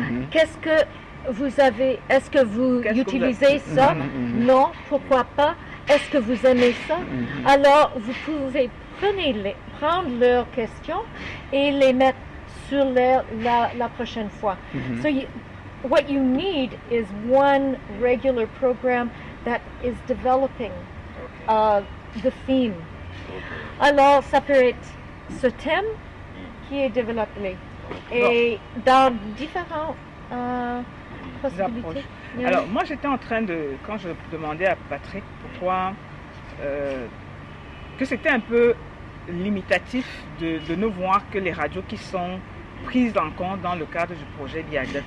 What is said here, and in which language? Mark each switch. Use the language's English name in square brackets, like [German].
[French] Qu'est-ce que vous avez? Est-ce que vous Qu'est-ce que vous utilisez avez- ça? Non, pourquoi pas? Est-ce que vous aimez ça? Alors, vous pouvez prendre leurs questions et les mettre sur la prochaine fois. [English] So what you need is one regular program that is developing the theme. [French] Alors, ça peut être ce thème qui est développé et dans différentes possibilités. approches. Yeah. Alors, moi, j'étais en train de, quand je demandais à Patrick pourquoi, que c'était un peu limitatif de ne voir que les radios qui sont prises en compte dans le cadre du projet DIADEL.